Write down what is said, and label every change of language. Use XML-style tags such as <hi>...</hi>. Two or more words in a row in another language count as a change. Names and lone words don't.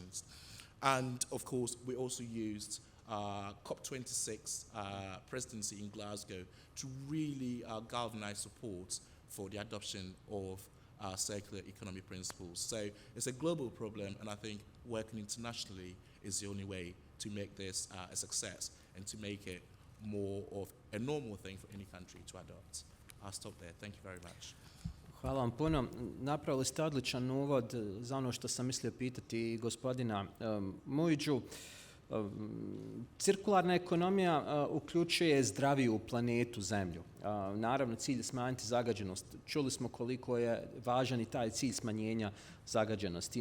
<en>And of course, we also used COP26 presidency in Glasgow to really galvanize support for the adoption of circular economy principles. So it's a global problem, and I think working internationally is the only way to make this a success and to make it more of a normal thing for any country to adopt. I'll stop there. Thank you very much.</en> <bs>Hvala vam puno. Napravili ste odličan uvod za ono što sam mislio pitati gospodina Muidžu. Cirkularna ekonomija uključuje zdraviju planetu Zemlju. Naravno, cilj je smanjiti zagađenost. Čuli smo koliko je važan i taj cilj smanjenja zagađenosti.</bs>